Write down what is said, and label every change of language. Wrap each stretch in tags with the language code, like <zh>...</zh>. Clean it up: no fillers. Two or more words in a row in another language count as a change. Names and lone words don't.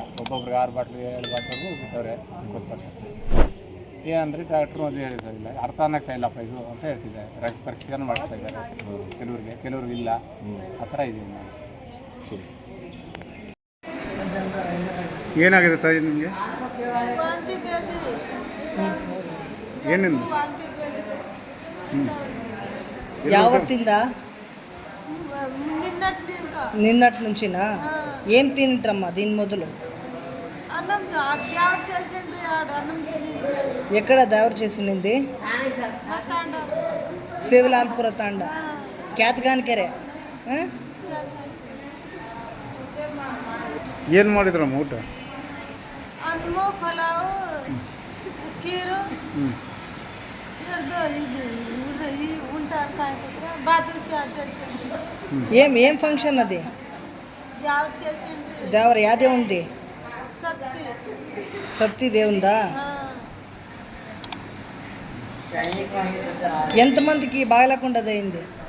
<kn>ಒಬ್ಬೊಬ್ರಿಗೆ 6 ಬಾಟ್ಲು 7 ಬಾಟ್ಲಿಗೂ ಬಿಟ್ಟವ್ರೆ ಗೊತ್ತಾಗ. ಏನಂದರೆ ಡಾಕ್ಟ್ರು ಅದು ಹೇಳಿಲ್ಲ, ಅರ್ಥ ಆಗ್ತಾ ಇಲ್ಲಪ್ಪ ಇದು ಅಂತ ಹೇಳ್ತಿದ್ದಾರೆ. ರಕ್ತ ಪರೀಕ್ಷೆಯನ್ನು ಮಾಡಿಸ್ತಾ ಇದ್ದಾರೆ ಕೆಲವ್ರಿಗೆ ಇಲ್ಲ. ಆ ಥರ ಇದೀವಿ ನಾವು. ಏನಾಗಿದೆ ತಾಯಿ ನಿಮಗೆ? ಏನಿಲ್ಲ.</kn> <te>యావత్తిందా నిన్నటి నుంచినా? ఏం తింటారమ్మా దీని మొదలు? ఎక్కడ దేవరు చేసింది? శివలాల్పుర తాండ ಖ್ಯಾತಗಾನಿಕೆರೆ.</te> <kn>ಏನು ಮಾಡಿದ್ರಮ್ಮ ಊಟ? ಅನ್ನ, ಪಲಾವು, ಖೀರು,</kn> <te>ఏం ఫంక్షన్ అది? దేవరు యాదే ఉంది? సత్తి దేవుందా? ఎంతమందికి బాగలేకుండా అయింది?</te>